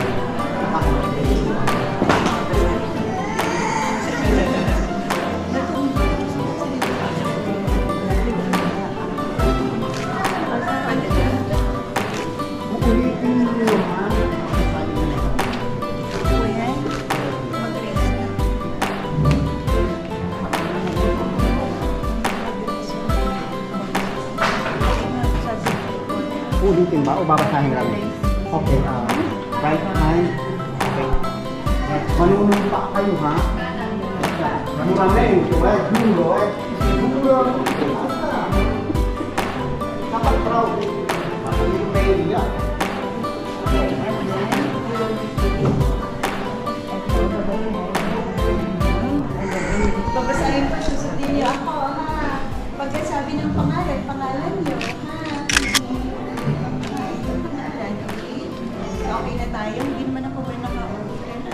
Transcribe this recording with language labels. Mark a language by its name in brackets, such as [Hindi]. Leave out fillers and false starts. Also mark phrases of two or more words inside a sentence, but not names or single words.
[Filipino] Ulitin niyo, ha? Ulitin ba o babasahin lang? [English] Okay, right hand. Okay. [Filipino] Manunong pa kayo, [Italian] ha? Juramento, giuro, giuro. [Filipino] Dapat proud. Hindi mahiya. Babasahin pa siya, sundin niyo ako, ha? Pagkasabi ng pangalan niyo, ha? Okay na tayo, hindi naman ako rin naka-order na.